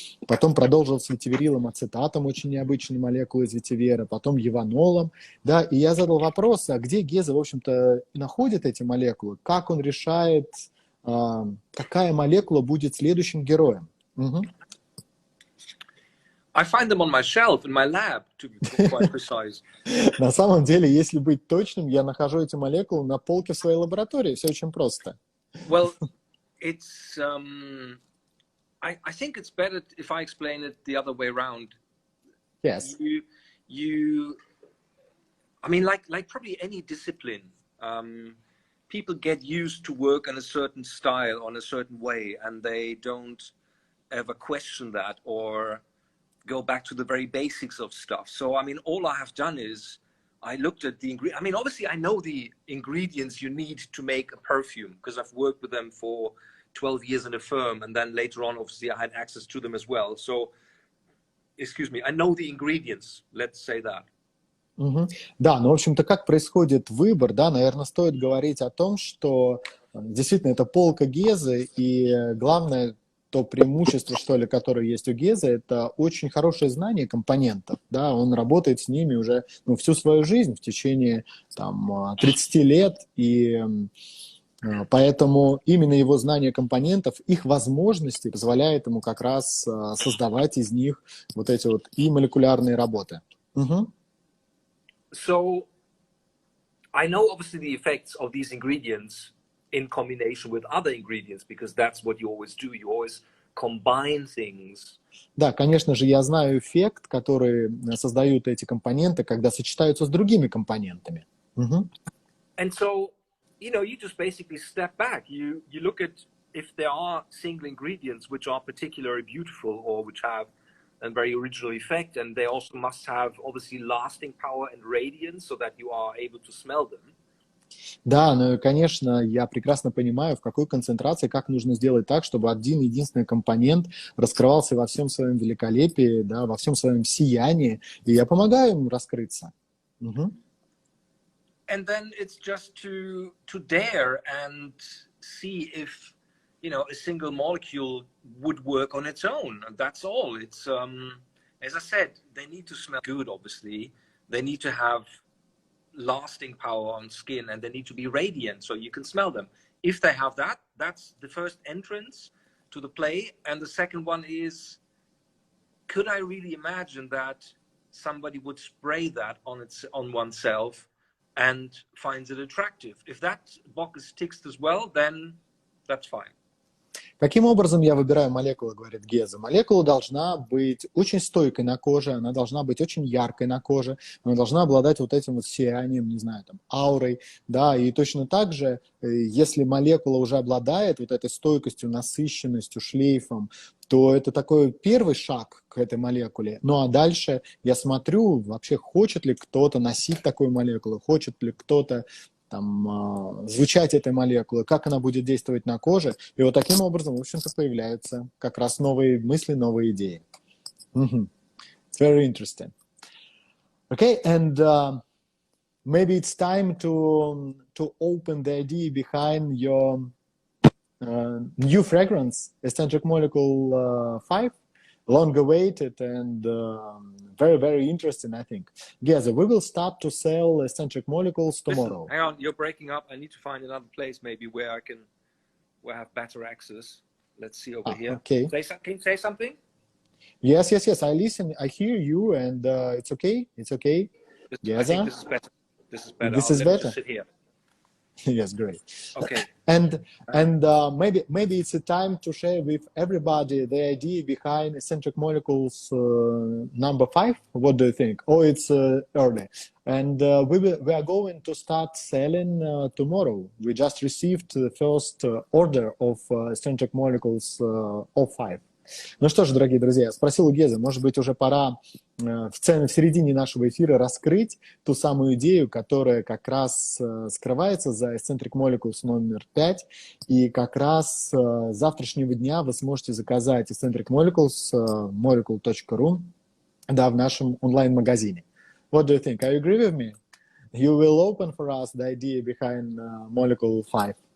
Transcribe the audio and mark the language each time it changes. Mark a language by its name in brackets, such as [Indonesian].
[Russian] Потом продолжился ветиверилом ацетатом, очень необычной молекулой из ветивера, потом еванолом, да, и я задал вопрос, а где Геза, в общем-то, находит эти молекулы, как он решает, какая молекула будет следующим героем? [English] I find them on my shelf in my lab, to be quite precise. [Russian] На самом деле, если быть точным, я нахожу эти молекулы на полке в своей лаборатории. Все очень просто. [English] Well, it's I think it's better if I explain it the other way around. Yes. I mean, like probably any discipline, people get used to work in a certain style, on a certain way, and they don't ever question that or go back to the very basics of stuff. So, I mean, all I have done is I looked at the ingredient. I mean, obviously, I know the ingredients you need to make a perfume because I've worked with them for 12 years in a firm, and then later on, obviously, I had access to them as well. So, excuse me, I know the ingredients, let's say that. [Russian] Да, ну, в общем-то, как происходит выбор, да, наверное, стоит говорить о том, что действительно это полка Гезы, и главное, то преимущество, что ли, которое есть у Гезы, это очень хорошее знание компонентов, да, он работает с ними уже всю свою жизнь, в течение там 30 лет, и поэтому именно его знание компонентов, их возможности позволяет ему как раз создавать из них вот эти вот и молекулярные работы. [English] So, I know obviously the effects of these ingredients in combination with other ingredients, because that's what you always do. You always combine things. [Russian] Да, конечно же, я знаю эффект, который создают эти компоненты, когда сочетаются с другими компонентами. [English] And so, you know, you just basically step back. You look at if there are single ingredients which are particularly beautiful or which have a very original effect, and they also must have obviously lasting power and radiance so that you are able to smell them. Да, ну, конечно, я прекрасно понимаю, в какой концентрации, как нужно сделать так, чтобы один единственный компонент раскрывался во всем своем великолепии, да, во всем своем сиянии, и я помогаю им раскрыться. And then it's just to dare and see if, you know, a single molecule would work on its own. And that's all. It's, as I said, they need to smell good, obviously. They need to have lasting power on skin, and they need to be radiant so you can smell them. If they have that, that's the first entrance to the play. And the second one is, could I really imagine that somebody would spray that on oneself and finds it attractive? If that box ticks as well, then that's fine. [Russian] Каким образом я выбираю молекулу, говорит Геза? Молекула должна быть очень стойкой на коже, она должна быть очень яркой на коже, она должна обладать вот этим вот сиянием, не знаю, там, аурой, да, и точно так же, если молекула уже обладает вот этой стойкостью, насыщенностью, шлейфом, то это такой первый шаг к этой молекуле. Ну а дальше я смотрю, вообще хочет ли кто-то носить такую молекулу, хочет ли кто-то там, звучать этой молекулы, как она будет действовать на коже. И вот таким образом, в общем-то, появляются как раз новые мысли, новые идеи. [English] It's very interesting. Okay, and maybe it's time to open the idea behind your new fragrance, Escentric Molecule 5. Long awaited and very, very interesting, I think. Geza, we will start to sell Escentric Molecules tomorrow. Listen, hang on, you're breaking up. I need to find another place maybe where I have better access. Let's see over here. Okay. Can you say something? Yes. I listen. I hear you, and it's okay. It's okay. I think this is better. This is better. Sit here. Yes, great. Okay. And maybe it's a time to share with everybody the idea behind Escentric Molecules number 5. What do you think? Or it's early? And we are going to start selling tomorrow. We just received the first order of Escentric Molecules of 5. [Russian] Ну что ж, дорогие друзья, я спросил у Гезы, может быть, уже пора в середине нашего эфира раскрыть ту самую идею, которая как раз скрывается за Escentric Molecules номер 5, и как раз с завтрашнего дня вы сможете заказать Escentric Molecules, molecule.ru, да, в нашем онлайн-магазине. [English] What do you think? Are you agree with me? You will open for us the idea behind Molecule 5.